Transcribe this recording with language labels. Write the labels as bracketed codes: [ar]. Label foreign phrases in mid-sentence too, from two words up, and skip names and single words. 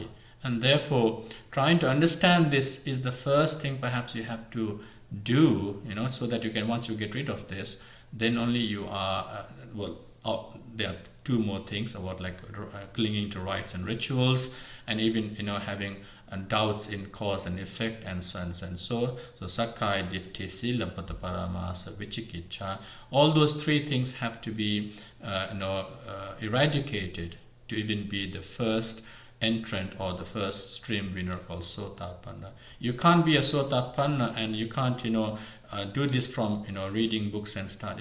[en] And therefore, trying to understand this is the first thing perhaps you have to do, so that you can, once you get rid of this, then only you are there are 2 more things about like clinging to rites and rituals, and even having doubts in cause and effect, and so on and so. [pi] So sakkaya ditthi, silabbata paramasa, vicikiccha, [en] all those 3 things have to be eradicated to even be the first entrant or the first stream winner called sotapanna. You can't be a sotapanna, and you can't do this from reading books and study.